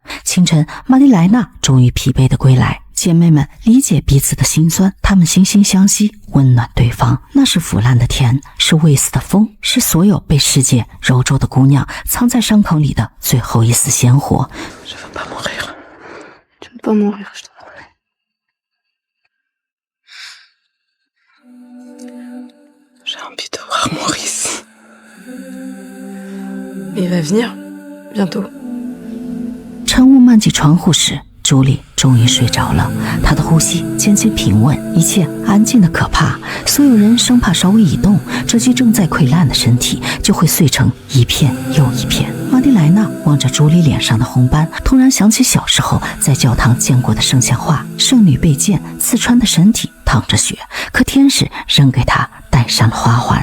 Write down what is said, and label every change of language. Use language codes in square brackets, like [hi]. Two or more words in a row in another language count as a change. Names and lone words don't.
[zh] 清晨，玛蒂莱娜终于疲惫地归来。姐妹们理解彼此的心酸，她们惺惺相惜，温暖对方。那是腐烂的甜，是未死的风，是所有被世界揉皱的姑娘藏在伤口里的最后一丝鲜活。 [fr] Je veux pas mourir. Tu ne peux pas mourir, je te promets. J'ai envie de voir Maurice. Il va venir, bientôt. [zh] 晨雾漫进窗户时，朱莉终于睡着了，她的呼吸渐渐平稳，一切安静的可怕。所有人生怕稍微一动，这具正在溃烂的身体就会碎成一片又一片。玛蒂莱娜望着朱莉脸上的红斑，突然想起小时候在教堂见过的圣像画，圣女被剑刺穿的身体淌着血，可天使仍给她戴上了花环。